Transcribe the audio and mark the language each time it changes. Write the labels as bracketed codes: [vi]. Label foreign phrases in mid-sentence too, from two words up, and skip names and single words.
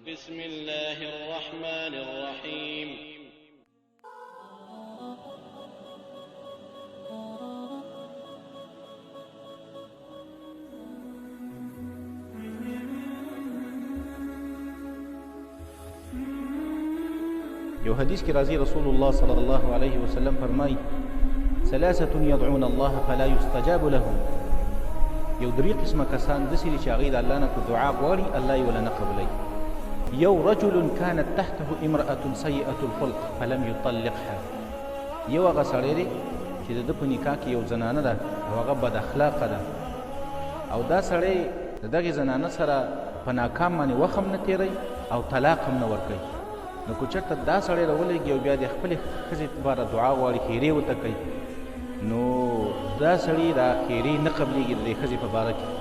[ar] بسم الله الرحمن الرحيم. [ps] یو حدیث کی راضی رسول الله [ar] صلی الله علیه وسلم [ps] فرمای [ar] ثلاثه يدعون الله فلا يستجاب لهم. [ps] یو درې قسمه کسان داسې دي چې هغوی د الله نه په دعا غواړي الله یې وله نه قبلوي. [ar] یو رجل كانت تحته امرأة سیئة الخلق فلم يطلقها. [ps] یو هغه سړی دی چې د ده په نکاح کې یو زنانه ده او هغه بد اخلاقه ده او دا سړی د دغې زنانه سره په ناکام باندې وخت هم نه تېروي او طلاق هم نه ورکوي. نو که چېرته دا سړی راولېږي او بیا د خپلې ښځې لپاره دعا غواړي خیرې ورته کوي نو دا سړي دا خیرې نه قبلېږي د دې ښځې په باره کې.